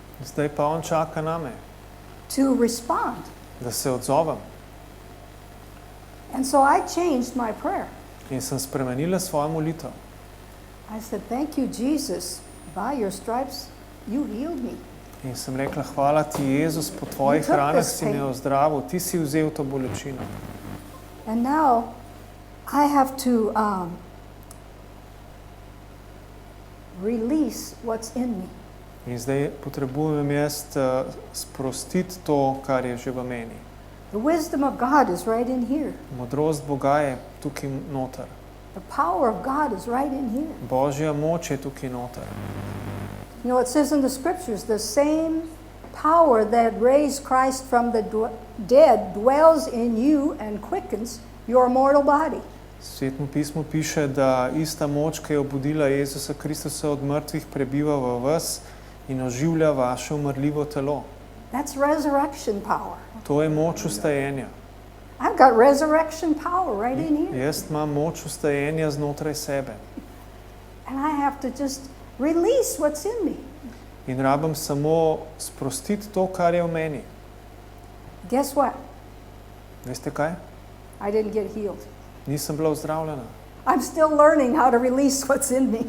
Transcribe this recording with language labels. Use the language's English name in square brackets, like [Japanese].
[Slovenian] Zdaj pa on čaka name, [English] to respond. [Slovenian] da se odzovem. [English] And so I changed my prayer. [Slovenian] In sem spremenila svojo molitev. [English] I said, thank you, Jesus. By your stripes, you healed me. [Slovenian] In sem rekla, hvala ti, Jezus, po tvojih [English] took [Slovenian] ranah [English] this [Slovenian] si me [English] pain. [Slovenian] ozdravil, ti si vzel to bolečino. [English] And now I have to release what's in me. [Slovenian] In zdaj potrebujem jaz sprostiti to, kar je že v meni. [English] The wisdom of God is right in here. [Slovenian] Modrost Boga je tukaj noter. [English] The power of God is right in here. [Slovenian] Božja moč je tukaj noter. [English] You know, it says in the scriptures, the same power that raised Christ from the dead dwells in you and quickens your mortal body. [Slovenian] V Svetem pismu piše, da ista moč, ki je obudila Jezusa Kristusa od mrtvih, prebiva v vas in oživlja vaše umrljivo telo. [English] That's resurrection power. [Slovenian] To je moč vstajenja. [English] I've got resurrection power right in here. [Slovenian] Jaz imam moč vstajenja znotraj sebe. [English] And I have to just release what's in me. [Slovenian] In rabim samo sprostiti to, kar je v meni. [English] Guess what? [Slovenian] Veste kaj? [English] I didn't get healed. [Slovenian] Nisem bila ozdravljena. [English] I'm still learning how to release what's in me.